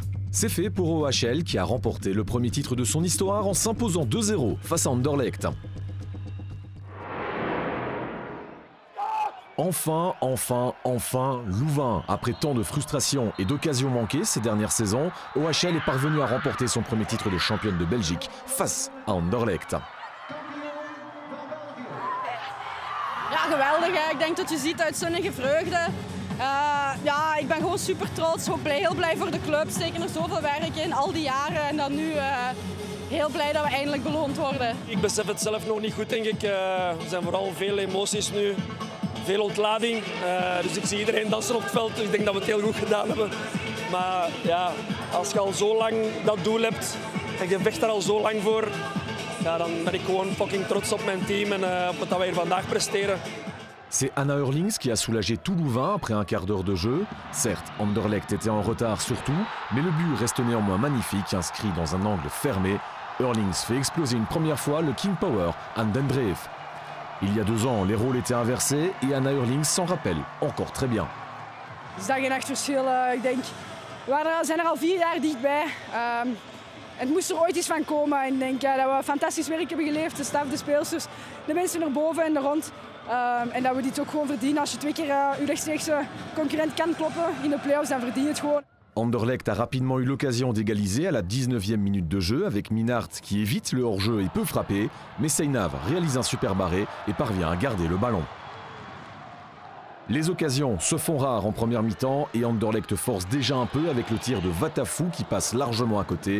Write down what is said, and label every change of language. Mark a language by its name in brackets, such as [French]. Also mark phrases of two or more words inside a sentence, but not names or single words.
[French] C'est fait pour OHL qui a remporté le premier titre de son histoire en s'imposant 2-0 face à Anderlecht. Enfin, Louvain. Après tant de frustrations et d'occasions manquées ces dernières saisons, OHL est parvenu à remporter son premier titre de championne de Belgique face à Anderlecht. [Dutch] Ja, geweldig. Ik denk dat je ziet uitzinnige vreugde. Ja, ik ben gewoon super trots, heel blij voor de club. Steken er zoveel werk in, al die jaren. En dan nu heel blij dat we eindelijk beloond worden. Ik besef het zelf nog niet goed, denk ik. Er zijn vooral veel emoties nu. Veel ontlading. Dus ik zie iedereen dansen op het veld. Dus ik denk dat we het heel goed gedaan hebben. Maar ja, als je al zo lang dat doel hebt en je vecht daar al zo lang voor, ja, dan ben ik gewoon fucking trots op mijn team en op wat we hier vandaag presteren. [French] C'est Anna Eurlings qui a soulagé tout Louvain après un quart d'heure de jeu. Certes, Anderlecht était en retard sur tout, mais le but reste néanmoins magnifique, inscrit dans un angle fermé. Eurlings fait exploser une première fois le King Power aan den Dreef. Il y a 2 ans, les rôles étaient inversés et Anna Eurlings s'en rappelle encore très bien. [Dutch] Dus dat is geen echt verschil. Ik denk, we zijn er al 4 jaar dichtbij. Het moest er ooit iets van komen. Ik denk dat we fantastisch werk hebben geleverd, de staf, de speelsters, de mensen erboven en er rond. En dat we dit ook gewoon verdienen. Als je 2 keer je rechtstreekse concurrent kan kloppen in de play-offs, dan verdien je het gewoon. [French] Anderlecht a rapidement eu l'occasion d'égaliser à la 19e minute de jeu avec Minnaert qui évite le hors-jeu et peut frapper, mais Seinav réalise un super barré et parvient à garder le ballon. Les occasions se font rares en première mi-temps et Anderlecht force déjà un peu avec le tir de Vatafou qui passe largement à côté.